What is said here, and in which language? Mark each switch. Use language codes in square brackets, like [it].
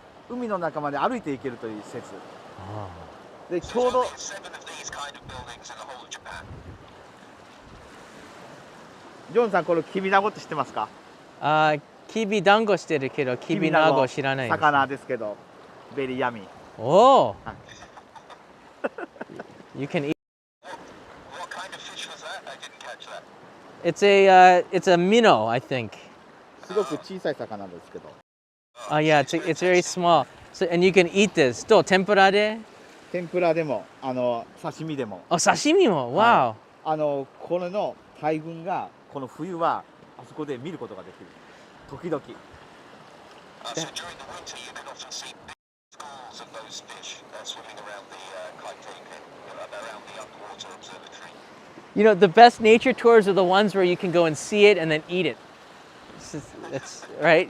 [ja] 海の中まで歩いて行けるという施設。で、ちょうど [en] There's 7 of these kind of buildings in the whole of Japan. [ja] ジョンさんこれキビナゴって知ってますか？キビ団子してるけど、キビナゴ知らないです。魚ですけど、 [en] ベリーヤミー。 [ja] おお。はい [en] You can eat. What kind of fish was that? I didn't catch that. It's a minnow, I think. [ja] すごく小さい魚ですけど。 [en] Oh yeah, it's very small. So and you can eat this. [ja] どう天ぷらで？天ぷらでも刺身でも。お刺身も。Wow. これの大群がこの冬はあそこで見ることができる。時々。 [en] So during the winter you can often see big schools of those fish swimming around the kaiteke, around the underwater observatory. You know, the best nature tours are the ones where you can go and see it and then eat it. That's right.